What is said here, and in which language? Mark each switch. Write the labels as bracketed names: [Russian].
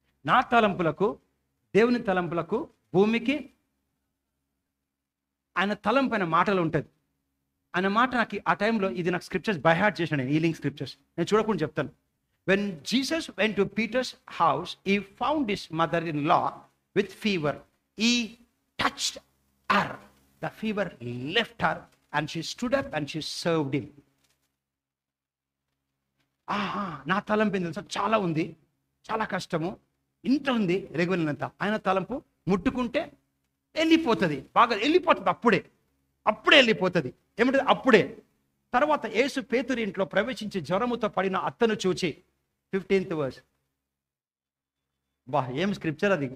[Telugu] నా తలంపులకు, దేవుని తలంపులకు, భూమికి ఆయన తలంపైన మాటలు ఉంటుంది. ఆయన మాట నాకు ఆ టైంలో, ఇది నాకు స్క్రిప్చర్స్ బై హార్ట్ చేశాను నేను, హీలింగ్ స్క్రిప్చర్స్ నేను చూడకుండా చెప్తాను. [English] When Jesus went to Peter's house, he found his mother-in-law with fever. He touched her. The fever left her and she stood up and she served him. [Telugu] నా తలంపు ఏం తెలుసా, చాలా ఉంది, చాలా కష్టము, ఇంత ఉంది రెగ్యులర్నంత. ఆయన తలంపు ముట్టుకుంటే వెళ్ళిపోతుంది, బాగా వెళ్ళిపోతుంది, అప్పుడే వెళ్ళిపోతుంది. ఏమంటుంది అప్పుడే. తర్వాత యేసు పేతురు ఇంట్లో ప్రవేశించి జ్వరముతో పడిన అత్తను చూచి, 15th verse, ఏం స్క్రిప్చర్ అది.